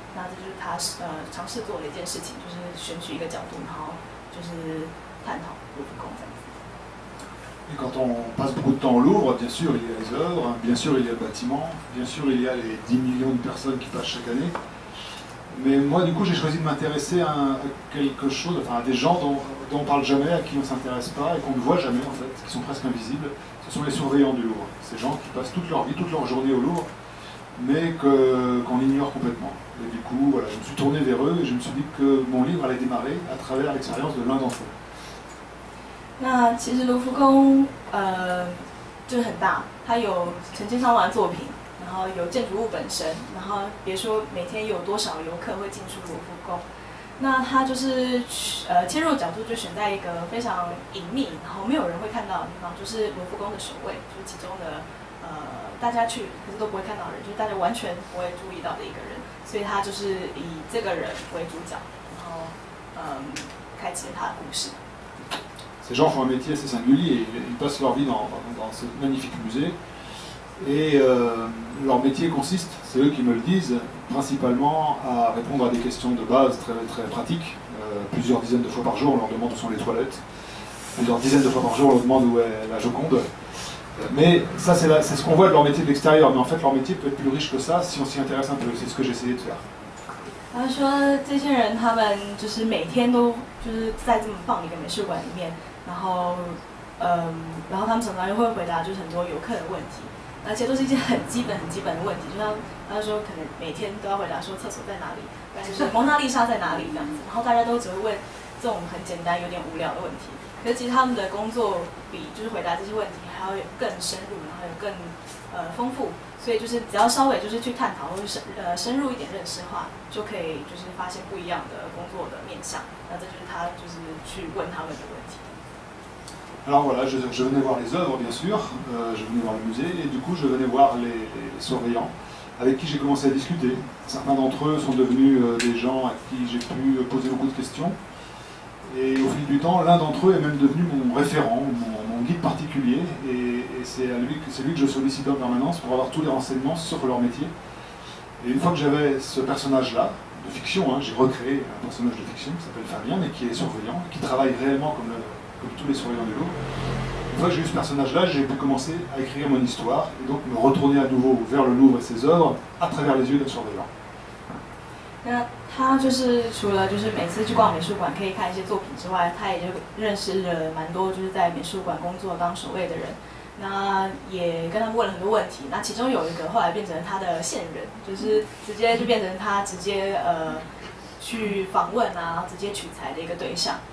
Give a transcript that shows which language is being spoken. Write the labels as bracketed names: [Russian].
[Chinese] 那这就是他尝试做的一件事情，就是选取一个角度，然后就是探讨罗浮宫这样子。 [French] Et quand on passe beaucoup de temps au Louvre, bien sûr il y a les œuvres, bien sûr il y a le bâtiment, bien sûr il y a les 10 millions de personnes qui passent chaque année. Mais moi, du coup, j'ai choisi de m'intéresser à quelque chose, enfin à des gens dont on ne parle jamais, à qui on ne s'intéresse pas et qu'on ne voit jamais en fait, qui sont presque invisibles. Ce sont les surveillants du Louvre. Ces gens qui passent toute leur vie, toute leur journée au Louvre, mais qu'on ignore complètement. Et du coup, voilà, je me suis tourné vers eux et je me suis dit que mon livre allait démarrer à travers l'expérience de l'un d'entre eux. [Chinese] 那其实卢浮宫就很大，它有成千上万的作品。然后有建筑物本身，然后别说每天有多少游客会进出罗浮宫，那它就是切入角度就选在一个非常隐秘，然后没有人会看到的地方，就是罗浮宫的首位，就是其中的大家去可是都不会看到的人，就是大家完全不会注意到的一个人，所以他就是以这个人为主角，然后开启了他的故事。 [French] Ces gens font un métier assez singulier, ils passent leur vie dans ce magnifique musée. Et leur métier consiste, c'est eux qui me le disent, principalement à répondre à des questions de base très, très pratiques. Plusieurs dizaines de fois par jour, on leur demande où sont les toilettes. Plusieurs dizaines de fois par jour, on leur demande où est la Joconde. Mais ça, c'est ce qu'on voit de leur métier de l'extérieur. Mais en fait, leur métier peut être plus riche que ça si on s'y intéresse un peu. C'est ce que j'ai essayé de faire. [Chinese] 他说，这些人他们就是每天都就是在这么棒的一个美术馆里面，然后他们常常又会回答就是很多游客的问题。而且都是一些很基本的问题，就像他说，可能每天都要回答说厕所在哪里，不然就是蒙娜丽莎在哪里这样子。然后大家都只会问这种很简单、有点无聊的问题。可可是其实他们的工作比就是回答这些问题还要有更深入，然后有更丰富，所以就是只要稍微就是去探讨或是深入一点认识的话，就可以就是发现不一样的工作的面向。那这就是他就是去问他们的问题。 [French] Alors voilà, je venais voir les œuvres, bien sûr, je venais voir le musée, et du coup je venais voir les surveillants, avec qui j'ai commencé à discuter. Certains d'entre eux sont devenus des gens à qui j'ai pu poser beaucoup de questions, et au fil du temps, l'un d'entre eux est même devenu mon référent, mon guide particulier, et c'est lui que je sollicite en permanence pour avoir tous les renseignements sur leur métier. Et une fois que j'avais ce personnage-là, de fiction, hein, j'ai recréé un personnage de fiction qui s'appelle Fabien, mais qui est surveillant, qui travaille réellement comme tous les surveillants du Louvre. Une fois que j'ai eu ce personnage-là, j'ai pu commencer à écrire mon histoire et donc me retourner à nouveau vers le Louvre et ses œuvres à travers les yeux d'un surveillant. [Chinese] 那他就是除了就是每次去逛美术馆可以看一些作品之外，他也就认识了蛮多就是在美术馆工作当守卫的人。那也跟他们问了很多问题。那其中有一个后来变成他的线人，就是直接就变成他直接去访问啊，直接取材的一个对象。